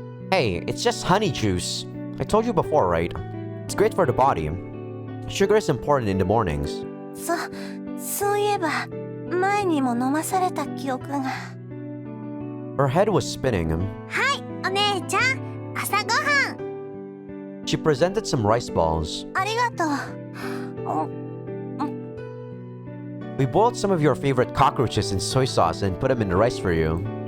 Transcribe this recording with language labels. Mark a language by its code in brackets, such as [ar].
[en] Hey, it's just honey juice. I told you before, right? It's great for the body. Sugar is important in the mornings. [ja] そういえば前にも飲まされた記憶が [en] Her head was spinning. [ja] はいお姉ちゃん朝ごはん [en] She presented some rice balls. [ja] ありがとう [en] We boiled some of your favorite cockroaches in soy sauce and put them in the rice for you.